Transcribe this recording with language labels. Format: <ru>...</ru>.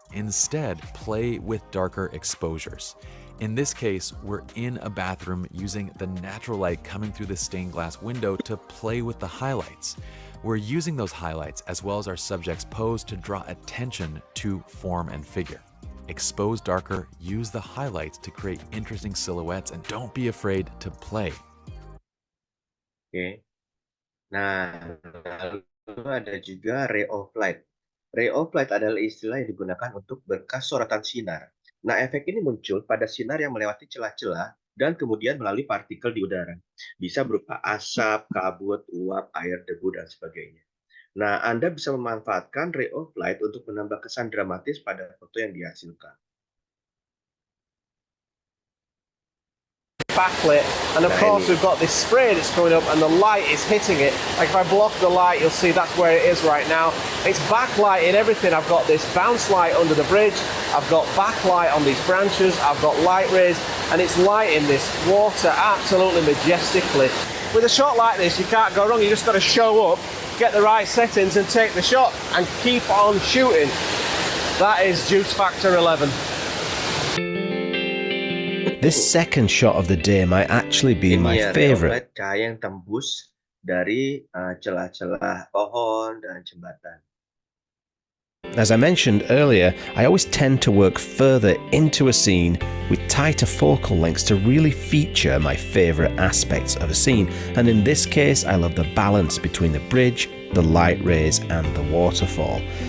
<en>Instead, play with darker exposures. In this case, we're in a bathroom using the natural light coming through the stained glass window to play with the highlights. We're using those highlights as well as our subject's pose to draw attention to form and figure. Expose darker, use the highlights to create interesting silhouettes, and don't be afraid to play.</en> <id>Oke. Nah, lalu ada juga ray of light. Ray of light adalah istilah yang digunakan untuk berkas sorotan sinar. Nah, efek ini muncul pada sinar yang melewati celah-celah dan kemudian melalui partikel di udara. Bisa berupa asap, kabut, uap, air, debu, dan sebagainya. Nah, Anda bisa memanfaatkan ray of light untuk menambah kesan dramatis pada foto yang dihasilkan.</id> <en>Backlit, and of course we've got this spray that's coming up and the light is hitting it. Like if I block the light, you'll see that's where it is right now. It's backlighting everything. I've got this bounce light under the bridge, I've got backlight on these branches, I've got light rays, and it's lighting this water absolutely majestically. With a shot like this, you can't go wrong. You just got to show up, get the right settings and take the shot and keep on shooting. That is juice factor 11. This second shot of the day might actually be my favorite.</en> <id>Cahaya yang tembus dari celah-celah pohon dan jembatan.</id> <en>As I mentioned earlier, I always tend to work further into a scene with tighter focal lengths to really feature my favorite aspects of a scene. And in this case, I love the balance between the bridge, the light rays, and the waterfall.</en>